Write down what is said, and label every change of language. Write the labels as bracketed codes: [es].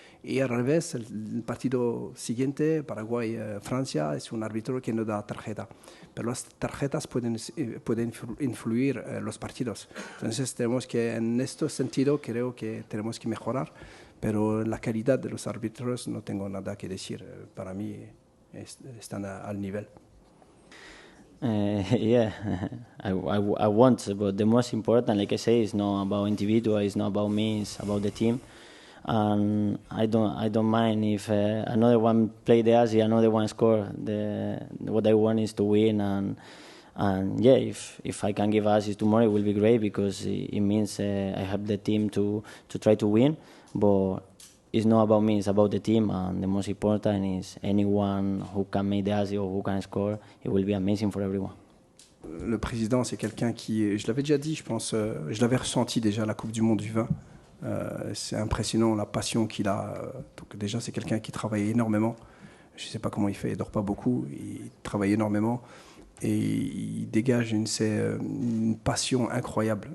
[es] Y al revés, el partido siguiente, Paraguay-Francia, es un árbitro que no da tarjeta. Pero las tarjetas pueden influir los partidos. Entonces tenemos que, en este sentido, creo que tenemos que mejorar. Pero la calidad de los árbitros no tengo nada que decir. Para mí están al nivel. [en] Yeah, I want, but the most important, like I say, is not about individual, it's not about me, it's about the team. And I don't mind if another one play the Asia, another one score. What I want is to win, and yeah, if I can give assists tomorrow, it will be great because it means I have the team to try to win. But it's not about me, it's about the team, and the most important is anyone who can make the assist or who can score, it will be amazing for everyone. [fr] Le président, c'est quelqu'un qui, je l'avais déjà dit, je pense, je l'avais ressenti déjà à la Coupe du Monde du vin. C'est impressionnant la passion qu'il a. Donc déjà, c'est quelqu'un qui travaille énormément. Je ne sais pas comment il fait, il ne dort pas beaucoup, il travaille énormément. Et il dégage une passion incroyable.